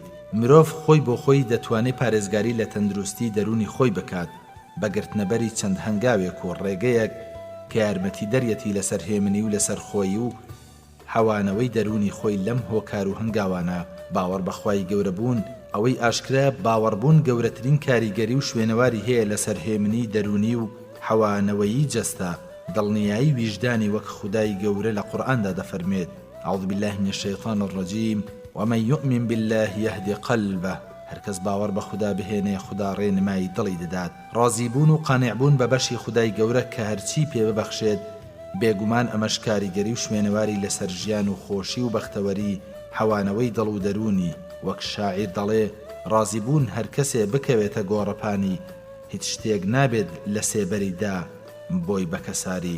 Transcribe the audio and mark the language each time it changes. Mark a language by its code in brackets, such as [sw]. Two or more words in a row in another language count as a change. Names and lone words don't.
[ckb] مرۆڤ خۆی بۆ خۆی دەتوانێت پارێزگاری لە تەندروستی دەرونی خۆی بکات بە گرتنەبەری چەند هەنگاوێک و ڕێگەیەک کە یارمەتی دەرەتی لەسەر هێمنی و لەسەر خۆی و حەوانەوەی دەرونی خۆی لەم هۆکار و هەنگاوانە. باوەڕ بەخوای گەورە بوون ئەوەی ئاشکرا باوەڕبوون گەورەترین کاریگەری و شوێنەواری هەیە لەسەر هێمنی دەرونی و حەوانەوەیی جەستە. دڵنیایی ویژدانی وەک خودای گەورە لە قورئاندا دەفەرمێت: [ar] أعوذ بالله من الشيطان الرجيم ومن يؤمن بالله يهدي قلبه. [ckb] هەرکەس باوەڕ بە خوددا بهێنێ خوددا ڕێنمایی دڵی دەدات. ڕازیبوون و قانعبوون بە بەشی خودای گەورە کە هەرچی پێ ببەخشێت بێگومان ئەمەش کاریگەری و شوێنەواری لەسەر ژیان و خۆشی و بەختەوەری حەوانەوەی دڵ و دەرونی. وەک شاعیر دەڵێ: ڕازیبوون هەر کەسێ بکەوێتە گۆڕەپانی، هیچ شتێک نابێت لە سێبەریدا بۆی بەکەساری.